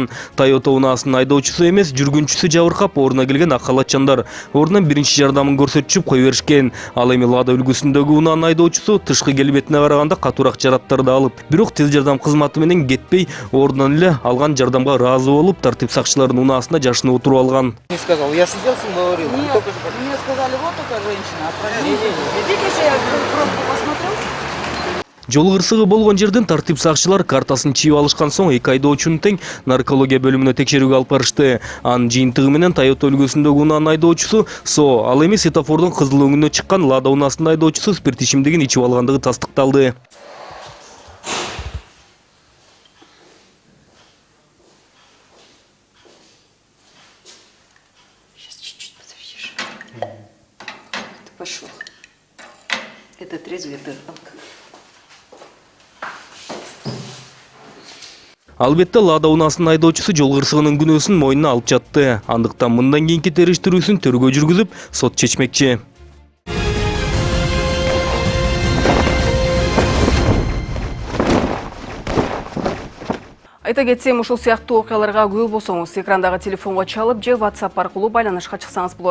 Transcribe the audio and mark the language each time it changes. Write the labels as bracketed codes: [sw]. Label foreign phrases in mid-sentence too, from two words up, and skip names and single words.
[ky] Toyota унаасынын айдоочусу эмес, жүргүнчүсү жабыркап, ордуна келген ак халатчандар ордунан биринчи жардамын көрсөтүшүп кой беришкен. Ал эми Lada үлгүсүндөгү унаанын айдоочусу тышкы келбетине караганда катуураак жараттарды алып, бирок тез жардам кызматы менен кетпей, ордунан эле алган жардамга ыраазы болуп, тартип сакчыларынын унаасына жашынып отуруп алган. [ru] Не сказал, я сидел с ним говорил. Нет, мне сказали, вот эта женщина, отправили. Видите, я громко посмотрел? [ky] Жол кырсыгы болгон жерден тартип сакчылар картасын чийип алышкан соң 2 айдоочуну тең наркология бөлүмүнө текшерүүгө алып барышты. Анын жыйынтыгы менен Toyota үлгүсүндөгү унаанын айдоочусу СО, ал эми светофордун кызыл өңүнө чыккан Лада унаасынын айдоочусу спирт ичимдигин ичип алгандыгы тастыкталды. [ru] Пошел. Это трезвый дыханка. [ky] Албетте Лада унаасынын айдоочусу жол кырсыгынын күнөөсүн мойнуна алып жатты. Андыктан мындан кийинки териштирүүсүн тергөө жүргүзүп, сот чечмекчи. Айта кетсем, ушул сыяктуу окуяларга күбө болсоңуз, экрандагы телефонго чалып же WhatsApp аркылуу байланышка чыксаңыз болот.